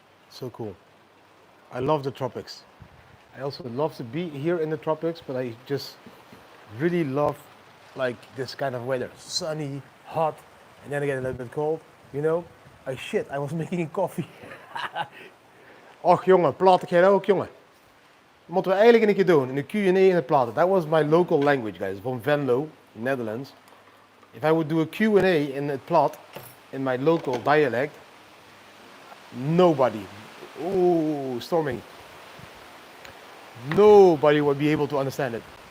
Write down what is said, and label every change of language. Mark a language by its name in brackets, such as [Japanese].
[English] So cool. I love the tropics. I also love to be here in the tropics, but I just really love like this kind of weather. Sunny, hot, and then again a little bit cold. You know? Shit, I was making coffee. [Dutch] Och jongen, platen jij ook jongen? Moeten we eigenlijk een keer doen, in de Q&A in het platen. [English] That was my local language, guys, from Venlo, Netherlands. If I would do a Q&A [Dutch] in het plat, [English] in my local dialect, nobody, ooh, storming. Nobody would be able to understand it.